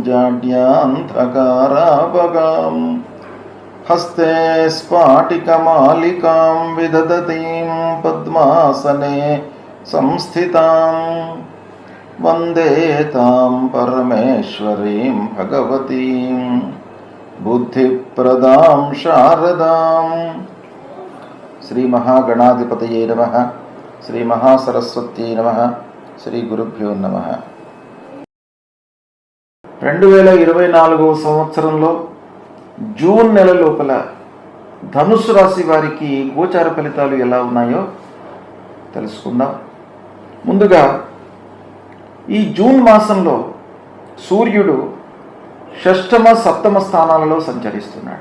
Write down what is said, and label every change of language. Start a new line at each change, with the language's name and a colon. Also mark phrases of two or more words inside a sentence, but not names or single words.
Sanskrit: जाड्यान्धकारापगां हस्ते स्फाटिकमालिकां विदधतीं पद्मासने संस्थितां वन्दे तां परमेश्वरीं भगवतीं बुद्धिप्रदां शारदां। श्री महागणाधिपतये नमः। श्री महासरस्वत्यै नमः। श्री गुरुभ्यो नमः।
Telugu: 2024 సంవత్సరంలో జూన్ నెల లోపల ధనుసు రాశి వారికి గోచార ఫలితాలు ఎలా ఉన్నాయో తెలుసుకుందాం. ముందుగా ఈ జూన్ మాసంలో సూర్యుడు షష్టమ సప్తమ స్థానాలలో సంచరిస్తున్నాడు.